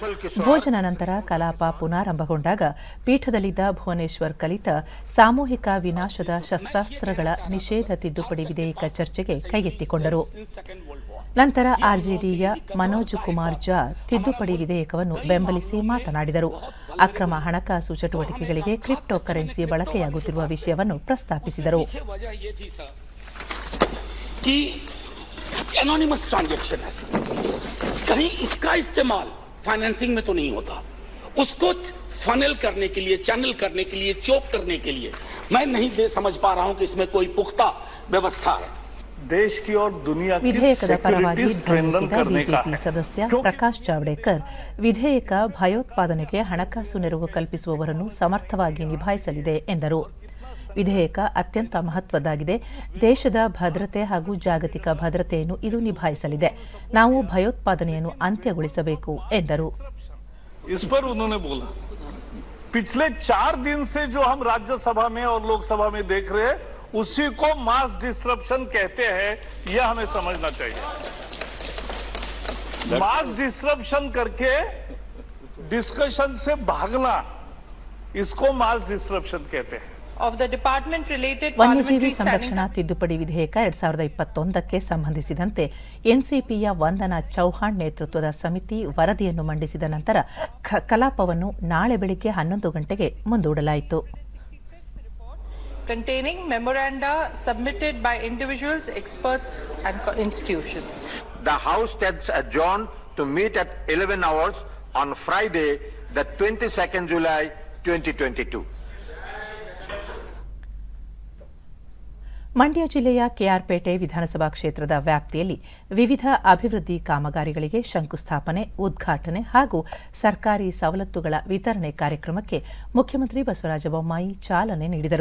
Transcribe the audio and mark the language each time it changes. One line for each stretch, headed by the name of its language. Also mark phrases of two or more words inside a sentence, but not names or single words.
Kannada: ಭೋಜನ ನಂತರ ಕಲಾಪ ಪುನಾರಂಭಗೊಂಡಾಗ ಪೀಠದಲ್ಲಿದ್ದ ಭುವನೇಶ್ವರ್ ಕಲಿತ ಸಾಮೂಹಿಕ ವಿನಾಶದ ಶಸ್ತ್ರಾಸ್ತ್ರಗಳ ನಿಷೇಧ ತಿದ್ದುಪಡಿ ವಿಧೇಯಕ ಚರ್ಚೆಗೆ ಕೈಗೆತ್ತಿಕೊಂಡರು. ನಂತರ ಆರ್ಜೆಡಿಯ ಮನೋಜ್ ಕುಮಾರ್ ಝಾ ತಿದ್ದುಪಡಿ ವಿಧೇಯಕವನ್ನು ಬೆಂಬಲಿಸಿ ಮಾತನಾಡಿದರು. ಅಕ್ರಮ ಹಣಕಾಸು ಚಟುವಟಿಕೆಗಳಿಗೆ
English: crypto currency
Kannada: ಬಳಕೆಯಾಗುತ್ತಿರುವ ವಿಷಯವನ್ನು ಪ್ರಸ್ತಾಪಿಸಿದರು.
English: anonymous transaction
Hindi: है सर, कहीं इसका इस्तेमाल फाइनेंसिंग में तो नहीं होता, उसको फनल करने के लिए, चैनल करने के लिए, चोक करने के लिए मैं नहीं समझ पा रहा हूं कि इसमें कोई पुख्ता व्यवस्था है. देश की और दुनिया की
Kannada: ವಿಧೇಯಕದ ಪರವಾಗಿ
English: security strengthen
Hindi: करने का
Kannada: ಬಿಜೆಪಿ ಸದಸ್ಯ ಪ್ರಕಾಶ್ ಜಾವಡೇಕರ್ ವಿಧೇಯಕ ಭಯೋತ್ಪಾದನೆಗೆ ಹಣಕಾಸು ನೆರವು ಕಲ್ಪಿಸುವವರನ್ನು ಸಮರ್ಥವಾಗಿ ನಿಭಾಯಿಸಲಿದೆ ಎಂದರು. ವಿಧೇಯಕ ಅತ್ಯಂತ ಮಹತ್ವದ್ದಾಗಿದೆ. ದೇಶದ ಭದ್ರತೆ ಹಾಗೂ ಜಾಗತಿಕ ಭದ್ರತೆಯನ್ನು ಇದು ನಿಭಾಯಿಸಲಿದೆ. ನಾವು ಭಯೋತ್ಪಾದನೆಯನ್ನು ಅಂತ್ಯಗೊಳಿಸಬೇಕು ಎಂದರು.
Hindi: इस पर उन्होंने बोला पिछले 4 दिन से जो हम राज्यसभा में और लोकसभा में देख रहे हैं उसी को
English: mass disruption
Hindi: कहते हैं, यह हमें समझना चाहिए.
English: mass disruption
Hindi: करके डिस्कशन से भागना, इसको
English: mass disruption
Hindi: कहते हैं.
Kannada: ವನ್ಯಜೀವಿ ಸಂರಕ್ಷಣಾ ತಿದ್ದುಪಡಿ ವಿಧೇಯಕ 2021ಕ್ಕೆ ಸಂಬಂಧಿಸಿದಂತೆ ಎನ್ಸಿಪಿಯ ವಂದನಾ ಚೌಹಾಣ್ ನೇತೃತ್ವದ ಸಮಿತಿ ವರದಿಯನ್ನು ಮಂಡಿಸಿದ ನಂತರ ಕಲಾಪವನ್ನು ನಾಳೆ ಬೆಳಿಗ್ಗೆ 11 ಗಂಟೆಗೆ ಮುಂದೂಡಲಾಯಿತು.
English: containing memoranda submitted by individuals, experts and institutions. The House stands adjourned to meet at 11 hours on Friday, the 22nd July 2022.
Kannada: ಮಂಡ್ಯ ಜಿಲ್ಲೆಯ ಕೆಆರ್ಪೇಟೆ ವಿಧಾನಸಭಾ ಕ್ಷೇತ್ರದ ವ್ಯಾಪ್ತಿಯಲ್ಲಿ ವಿವಿಧ ಅಭಿವೃದ್ಧಿ ಕಾಮಗಾರಿಗಳಿಗೆ ಶಂಕುಸ್ಥಾಪನೆ, ಉದ್ಘಾಟನೆ ಹಾಗೂ ಸರ್ಕಾರಿ ಸವಲತ್ತುಗಳ ವಿತರಣೆ ಕಾರ್ಯಕ್ರಮಕ್ಕೆ ಮುಖ್ಯಮಂತ್ರಿ ಬಸವರಾಜ ಬೊಮ್ಮಾಯಿ ಚಾಲನೆ ನೀಡಿದರು.